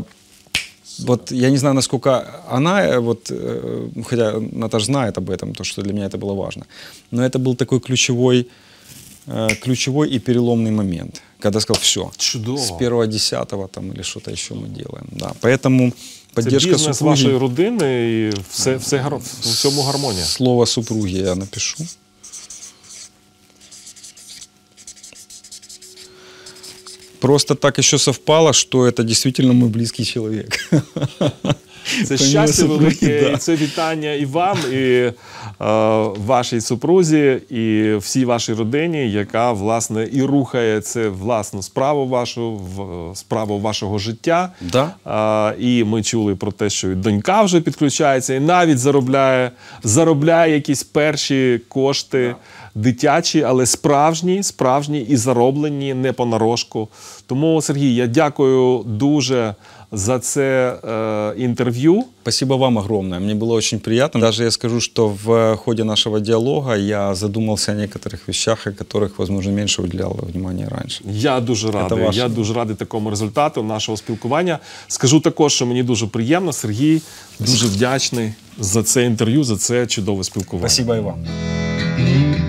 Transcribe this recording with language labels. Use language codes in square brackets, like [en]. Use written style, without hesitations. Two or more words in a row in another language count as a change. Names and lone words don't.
[ru] Вот я не знаю, насколько она, вот, хотя Наташа знает об этом, то, что для меня это было важно, но это был такой ключевой и переломный момент, когда сказал: все, [uk] чудово, [ru] с 1.10 там или что-то еще мы делаем. Да. Поэтому поддержка [uk] бізнес [ru] супруги... [uk] вашої родини і в цьому гармонія. [ru] Слово супруги я напишу. Просто так еще совпало, что это действительно мой близкий человек. [uk] Це щастя велике, і це вітання і вам, і вашій супрузі, і всій вашій родині, яка, власне, і рухає це власну справу вашу, справу вашого життя. [ru] Да. [uk] І ми чули про те, що і донька вже підключається, і навіть заробляє якісь перші кошти, дитячі, але справжні і зароблені не понарошку. Тому, Сергій, я дякую дуже за це интервью. [ru] Спасибо вам огромное. Мне было очень приятно. Даже я скажу, что в ходе нашего диалога я задумался о некоторых вещах, о которых, возможно, меньше уделял внимания раньше. [uk] Я дуже радий. Я дуже радий такому результату нашого спілкування. Скажу також, що мені дуже приємно. Сергій, дуже вдячний за це інтерв'ю, за це чудове спілкування. [ru] Спасибо и вам.